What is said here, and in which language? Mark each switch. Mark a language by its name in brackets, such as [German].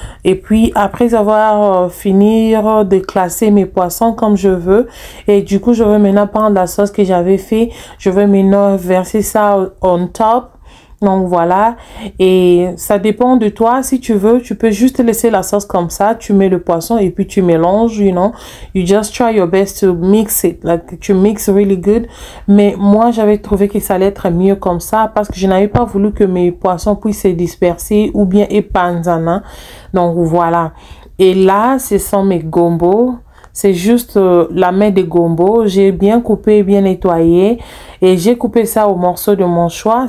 [French] Et puis, après avoir fini de classer mes poissons comme je veux. Et du coup, je veux maintenant prendre la sauce que j'avais fait. Je veux maintenant verser ça [English] on top. [French] Donc voilà, et ça dépend de toi. Si tu veux, tu peux juste laisser la sauce comme ça. Tu mets le poisson et puis tu mélanges, [English] you know. You just try your best to mix it. Like, [French] tu mixes [English] really good. [French] Mais moi, j'avais trouvé que ça allait être mieux comme ça parce que je n'avais pas voulu que mes poissons puissent se disperser ou bien épanzana. Donc voilà. Et là, ce sont mes gombo. C'est juste la main de gombo. J'ai bien coupé, bien nettoyé. Et j'ai coupé ça au morceau de mon choix.